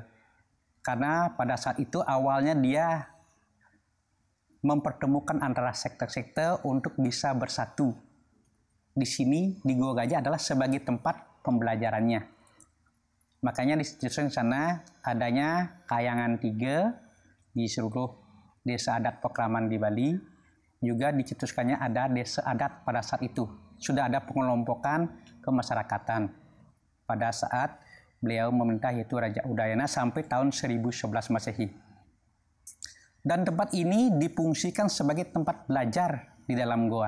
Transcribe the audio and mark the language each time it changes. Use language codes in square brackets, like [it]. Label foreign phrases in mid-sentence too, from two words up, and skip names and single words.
[id] Karena pada saat itu awalnya dia mempertemukan antara sekte-sekte untuk bisa bersatu. Di sini di Gua Gajah adalah sebagai tempat pembelajarannya. Makanya di sana adanya Kayangan 3 di seluruh desa adat Pekraman di Bali. Juga dicetuskannya ada desa adat pada saat itu. Sudah ada pengelompokan kemasyarakatan pada saat beliau memerintah yaitu Raja Udayana sampai tahun 1011 Masehi. Dan tempat ini difungsikan sebagai tempat belajar di dalam goa.